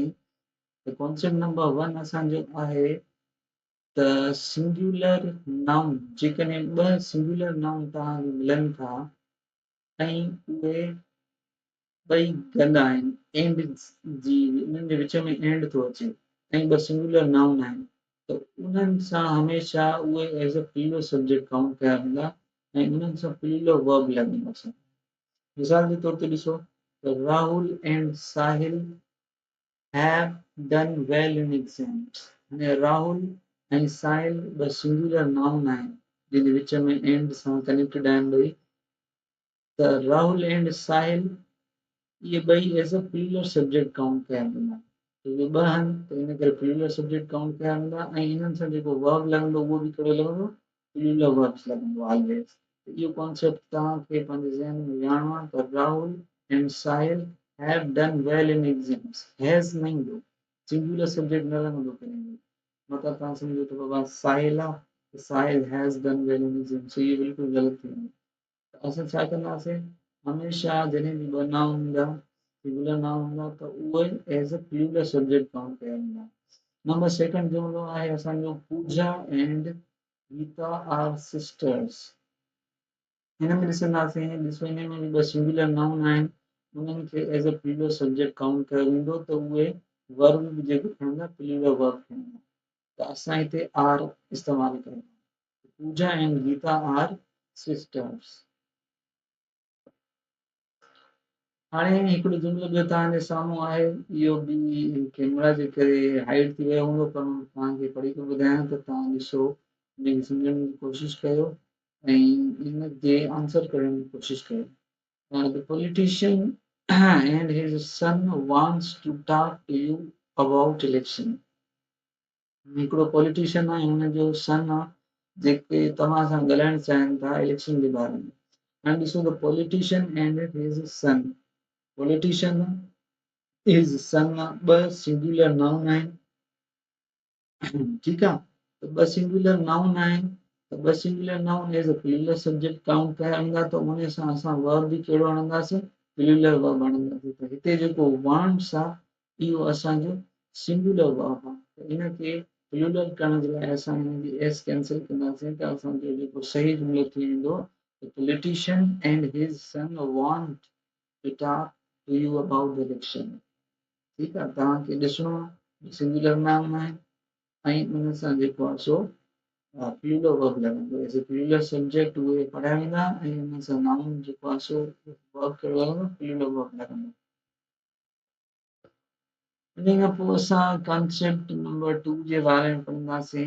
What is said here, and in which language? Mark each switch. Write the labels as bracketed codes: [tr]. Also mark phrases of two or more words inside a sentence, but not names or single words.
[sd] त [en] concept number [sd] 1 असांजो आहे त [en] singular noun, [sd] जेकॾहिं ॿ [en] singular noun [sd] तव्हांखे मिलनि था ऐं उहे ॿई गंदा आहिनि, एंड जी उन्हनि जे विच में एंड थो अचे ऐं ॿ [en] singular noun [sd] आहिनि, त उन्हनि सां हमेशह उहे [en] as a plural subject count [sd] कया वेंदा ऐं उन्हनि सां [en] plural verb [sd] लॻंदा। मिसाल जे तौर ते ॾिसो त [en] Rahul and Sahil have done well in exams. [sd] हाणे राहुल ऐं साहिल ॿ [en] singular noun [sd] आहिनि जंहिंजे विच में एंड सां कनेक्टेड आहिनि ॿई। त राहुल एंड साहिल ये ॿई [en] as a plural subject count [sd] कया वेंदा, छोजो ॿ आहिनि त इन करे [en] plural subject count [sd] कया वेंदा ऐं इन्हनि सां जेको वर्ब लॻंदो उहो बि कहिड़ो लॻंदो, [en] plural verbs [sd] लॻंदो ऑलवेज। इहो कॉन्सेप्ट तव्हांखे पंहिंजे ज़हन में विहारणो आहे। [en] त Rahul and Sahil have done well in exams, has [sd] न ईंदो, [en] singular subject [sd] न लॻंदो कॾहिं। मतिलबु तव्हां सम्झो त बाबा साहिल आहे, [en] Sahil has done well in exams, [sd] इहो बिल्कुलु ग़लति थींदो। असां छा कंदासीं, हमेशह जॾहिं बि ॿ नाउन हूंदा, [en] singular noun [sd] हूंदा, त उहे [en] as a plural subject count [sd] कया वेंदा। [en] number second [sd] जुमिलो आहे असांजो [en] Pooja and Geeta are sisters. [sd] हिन में ॾिसंदासीं, ॾिसो हिन में बि ॿ [en] singular noun [sd] आहिनि, उन्हनि खे [en] as a plural subject count [sd] कयो वेंदो, त उहे वर्ब बि जेको खणंदा [en] plural verb [sd] खणंदा। त असां हिते आर इस्तेमालु कयूं, [en] Pooja and Geeta are sisters. [sd] हाणे हिकिड़ो जुमिलो ॿियो तव्हांजे साम्हूं आहे, इहो बि कैमरा जे करे हाइड थी वियो हूंदो, पर तव्हांखे पढ़ी करे ॿुधायां त तव्हां ॾिसो, हिनखे सम्झण जी कोशिशि कयो ऐं हिन जे आंसर करण जी कोशिशि कयो। [en] The politician and his son wants to talk to you about election. [sd] हिकिड़ो पॉलिटिशियन आहे, हुनजो सन आहे, जेके तव्हां सां ॻाल्हाइणु चाहिनि था इलेक्शन जे बारे में। हाणे ॾिसो त [en] politician and his son, politician his son, पॉलिटिशियन हिज सन, [sd] ॿ [en] singular noun [sd] आहिनि, ठीकु आहे। त ॿ [en] singular noun [sd] आहिनि, त ॿ [en] singular noun as a plural subject count [sd] कया वेंदा, त उन सां असां वर्ब बि कहिड़ो हणंदासीं, [en] plural verb [sd] हणंदासीं। त हिते जेको वांट्स आहे इहो असांजो [en] singular verb [sd] आहे, त इनखे प्लूरल करण जे लाइ असां हिन जी [en] s cancel [sd] कंदासीं, त असांजो जेको सही जुमिलो थी वेंदो, [en] politician and his son want to talk to you about the election. [sd] ठीकु आहे, तव्हांखे ॾिसणो आहे [en] singular noun [sd] आहे ऐं उन सां जेको आहे सो [en] plural verb [sd] लॻंदो, [en] as a plural subject [sd] उहे पढ़ाया वेंदा ऐं उन सां नाउन जेको आहे सो वर्ब कहिड़ो लॻंदो, [en] plural verb [sd] लॻंदो। इन खां पोइ असां [en] concept number [sd] 2 जे बारे में पढ़ंदासीं।